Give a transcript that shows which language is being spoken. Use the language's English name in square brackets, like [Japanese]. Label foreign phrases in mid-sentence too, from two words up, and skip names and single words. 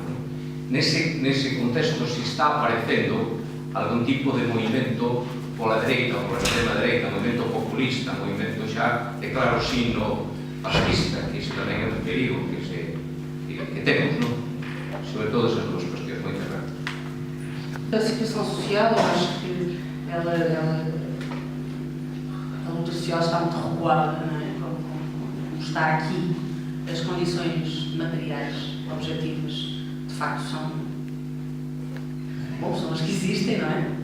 [Galician] Nese contexto se está aparecendo algún tipo de movimento pola dereita ou pola extrema dereita, movimento populista, movimento xa de claro signo fascista, que iso tamén é un perigo que temos, non? Sobre todo esas duas cuestións. Moitas gracias. [Portuguese] A situação social, eu acho que a luta social está muito recuada, não é? Como está aqui, as condições materiais, objetivas, de facto são as que existem, não é?